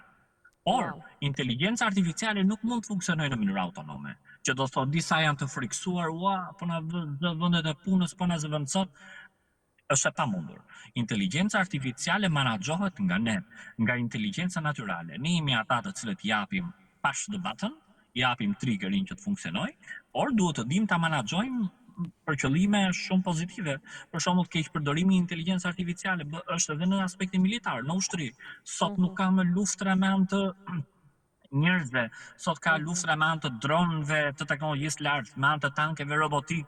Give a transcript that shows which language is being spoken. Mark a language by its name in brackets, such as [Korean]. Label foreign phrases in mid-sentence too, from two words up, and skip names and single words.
[Albanian] Por, inteligjenca artificiale nuk mund të funksionojë në mënyrë autonome, që do thotë disa janë të friksuar, po na vë vendet e punës, po na zëvend sot, është e pamundur. Inteligjenca artificiale menaxhohet nga ne, nga inteligjenca natyrale. Ne jemi ata të cilët japim [English] push the button, [Albanian] japim triggerin që të funksionojë, por duhet të dimë ta menaxhojmë për qëllime shumë pozitive. Për shembull, keq përdorimi i inteligjencës artificiale është edhe në aspektin militar, në ushtri. Sot nuk ka më luftra me anë të njerëzve, sot ka luftra me anë të dronëve, të teknologjisë lartë, me anë të tankeve robotik.